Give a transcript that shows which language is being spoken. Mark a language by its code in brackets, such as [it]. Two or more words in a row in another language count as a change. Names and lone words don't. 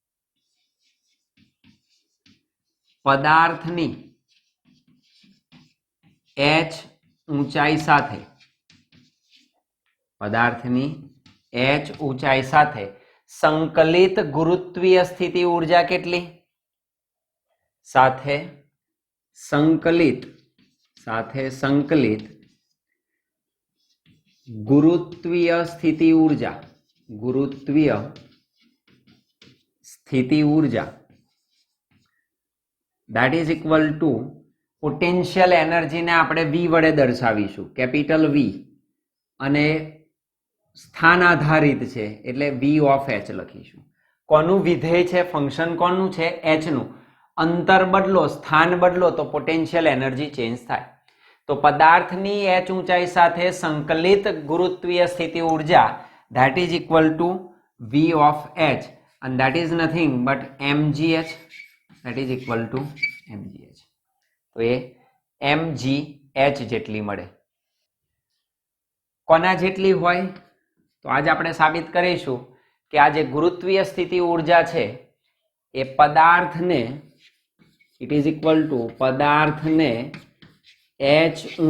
[gu] પદાર્થની h ઊંચાઈ સાથે, પદાર્થની h ઊંચાઈ સાથે સંકલિત ગુરુત્વીય સ્થિતિ ઉર્જા કેટલી? સાથે સંકલિત ગુરુત્વીય સ્થિતિ ઉર્જા, ગુરુત્વીય સ્થિતિ ઉર્જા [en] that is equal to potential energyને [gu] આપણે v વડે દર્શાવીશું, કેપિટલ v, અને સ્થાન આધારિત છે એટલે v ઓફ h લખીશું. કોનું વિધેય છે? ફંક્શન કોનું છે? h નું. અંતર બદલો, સ્થાન બદલો તો [en] potential energy change [gu] થાય. તો પદાર્થની h ઊંચાઈ સાથે સંકલિત ગુરુત્વીય સ્થિતિ ઉર્જા [en] that is equal to v of h, and that is nothing but mgh, that is equal to mgh. [gu] તો એ mgh જેટલી મળે. કોના જેટલી હોય? તો આજ આપણે સાબિત કરીશું કે આ જે ગુરુત્વીય સ્થિતિ ઉર્જા છે એ પદાર્થને, [en] it is equal to [gu] પદાર્થને h